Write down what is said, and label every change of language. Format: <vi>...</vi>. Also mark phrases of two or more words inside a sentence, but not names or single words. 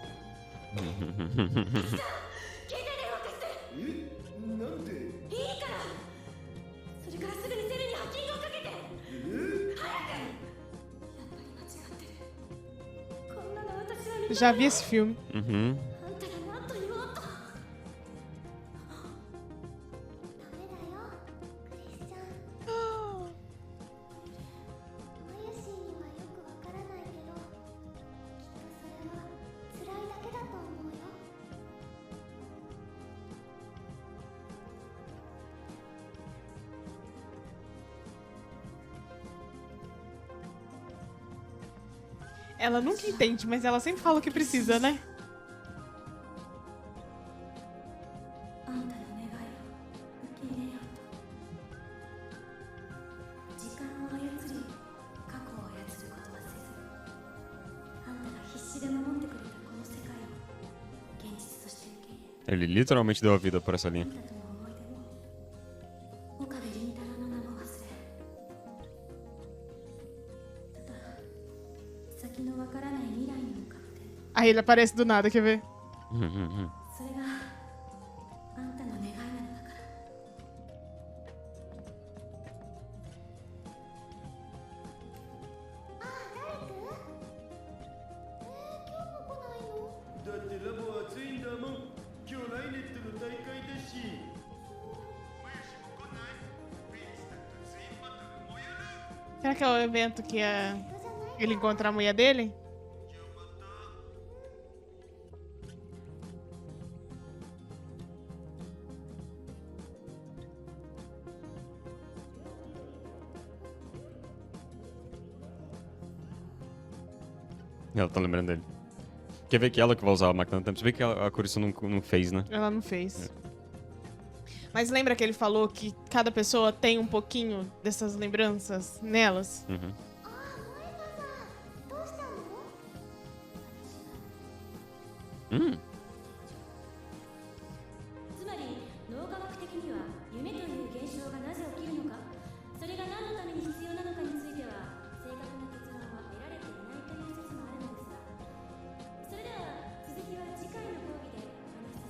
<ja>え？なんで？いいからそれからすぐにセルにハッキングをかけて。早く。やっぱり間違ってる。こんなの私は見た。</ja> <pt>Já vi esse filme. Uhum.</pt> <ja>あんたが何と言おうと。ダメだよクリスチャンマユシーにはよくわからないけどきっとそれは辛いだけだと思うよ</ja> <pt>Ela nunca entende, mas ela sempre fala o que precisa, né?</pt> <ja>あんたの願いを受け入れようと。時間を操り過去を操ることはせず、あんたが必死で守ってくれたこの世界を現実として受け入れ、</ja> <pt>Ele literalmente deu a vida por essa</pt> <ja>あん</ja> <pt>linha.</pt> <ja>たとの思い出も岡部倫太郎の名も忘れ、ただ先のわからない未来に向かって、</ja> <pt>Aí ele aparece do nada, quer ver? Uhum.</pt> <ja>それがあんたの願いなのだから。だってラボは暑いんだもん。今日ライネットの大会だし。</ja> <pt>Será que é o evento que ele encontra a mulher dele? Ela tá lembrando dele. Quer ver que ela que vai usar a máquina do tempo? Você vê que a Curissa não fez, né? Ela não fez. Mas lembra que ele falou que cada pessoa tem um pouquinho dessas lembranças nelas? Uhum.</pt> <ja>どうしたのつまり脳科学的には夢という現象がなぜ起きるのか、それが何のために必要なのかについては正確な結論は得られていないという説もあるのですが、それでは続きは次回の講義でお話</ja>